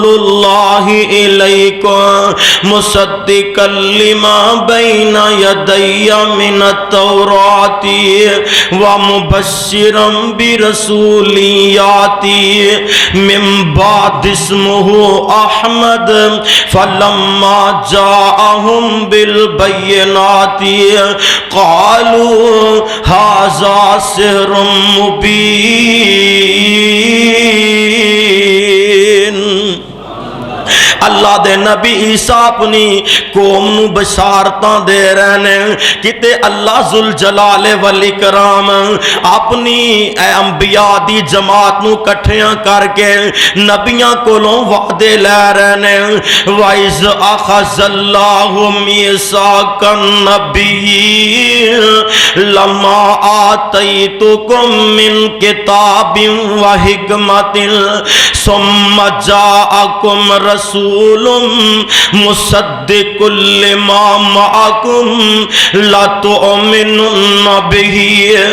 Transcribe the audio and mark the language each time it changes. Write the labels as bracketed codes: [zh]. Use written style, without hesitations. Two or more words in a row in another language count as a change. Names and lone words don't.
[ar] اللَّهِ إِلَيْكُمْ مُصَدِّقًا لِمَا بَيْنَ يَدَيَّ مِنَ التَّوْرَاةِ وَمُبَشِّرًا بِرَسُولٍ يَأْتِي مِن بَعْدِ اسْمُهُ أَحْمَدُ فَلَمَّا جَاءَهُم بِالْبَيِّنَاتِ قَالُوا هَذَا سِحْرٌ [pa] مُبِينٌ اللہ دے نبی عیسیٰ اپنی قوم نو بشارتاں دے رہنے کتے اللہ ذوالجلال والاکرام اپنی اے انبیاء دی جماعت نو کٹھیاں کر کے نبیاں کولوں وعدے لے رہنے [ar] وَإِذْ أَخَذَ اللَّهُ مِيثَاقَ النَّبِيِّينَ لَمَّا آتَيْتُكُم مِّن كِتَابٍ وَحِكْمَةٍ ثُمَّ جَاءَكُمْ رسول مصدق لما معكم لتؤمنن به